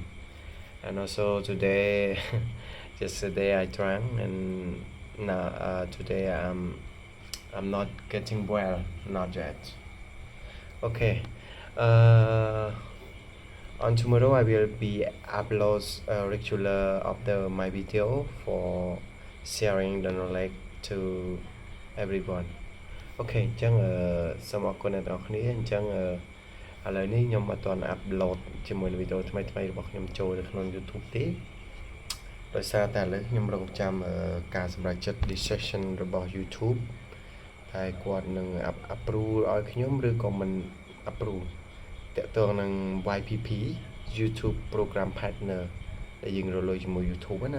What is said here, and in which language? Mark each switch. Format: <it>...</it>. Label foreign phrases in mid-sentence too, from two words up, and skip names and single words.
<en>And also today yesterday I drank and now today I'm not getting well, not yet. Okay. On tomorrow I will be upload regular of my video for sharing the knowledge to everyone.</en> <km>Okay, ចឹងសូមអរគុណអ្នកទាំងអស់គ្នាអញ្ចឹងឥឡូវនេះខ្ញុំអត់ទាន់ upload ជាមួយនឹងវីដេអូថ្មីរបស់ខ្ញុំចូលនៅក្នុង YouTube ទេដោយសារតែឥឡូវខ្ញុំរងចាំការសម្រេចចិត្ត decision របស់ YouTube តែគាត់នឹង approve ឲ្យខ្ញុំឬក៏មិន approve តាក់ទងនឹង YPP YouTube Program Partner ដែលយើងរលួយជាមួយ YouTube ណា</km>